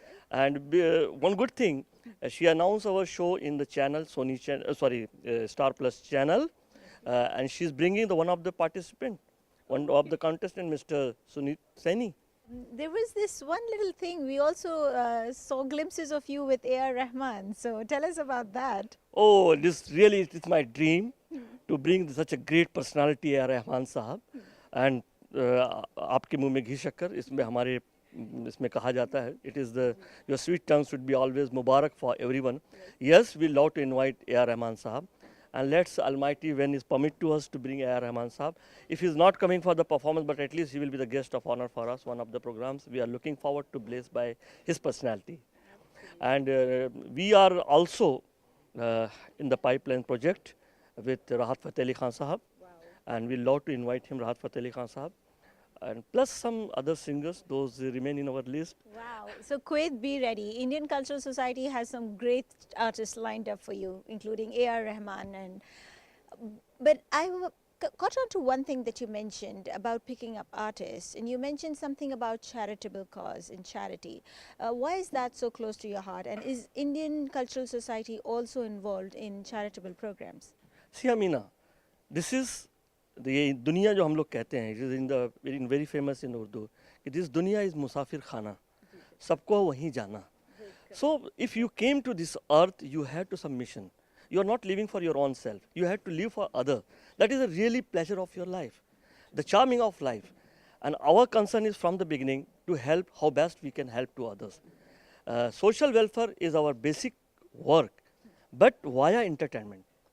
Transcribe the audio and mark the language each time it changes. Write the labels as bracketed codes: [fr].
[en] And one good thing, she announced our show in the channel, Star Plus channel, and she's bringing the one of the participant, one of the contestant, Mr. Sunit Saini. There was this one little thing. We also saw glimpses of you with A.R. Rahman. So tell us about that. Oh, this really is my dream to bring such a great personality A.R. Rahman Sahab. [hi] And आपके मुंह में घी शक्कर इसमें हमारे इसमें कहा जाता है. [en] It is the your sweet tongue should be always mubarak for everyone. Yes, we love to invite A.R. Rahman Sahab. And let's Almighty, when He's permit to us to bring A.R. Rahman Saab. If He's not coming for the performance, but at least He will be the guest of honor for us, one of the programs. We are looking forward to blessed by His personality. And we are also in the pipeline project with Rahat Fateh Ali Khan Sahab. Wow. And we love to invite him, Rahat Fateh Ali Khan Sahab. And plus some other singers, those remain in our list. Wow. So Kuwait, be ready. Indian Cultural Society has some great artists lined up for you, including A.R. Rahman. But I got on to one thing that you mentioned about picking up artists, and you mentioned something about charitable cause and charity. Why is that so close to your heart? And is Indian Cultural Society also involved in charitable programs? See, Amina, this is [hi] ये दुनिया जो हम लोग कहते हैं, [en] it is in very famous in Urdu, [hi] कि this दुनिया is मुसाफिर खाना, सबको वहीं जाना. [en] So if you came to this earth, you had to some mission. You are not living for your own self. You had to live for other. That is a really pleasure of your life, the charming of life. And our concern is from the beginning to help how best we can help to others. Social welfare is our basic work, but via entertainment.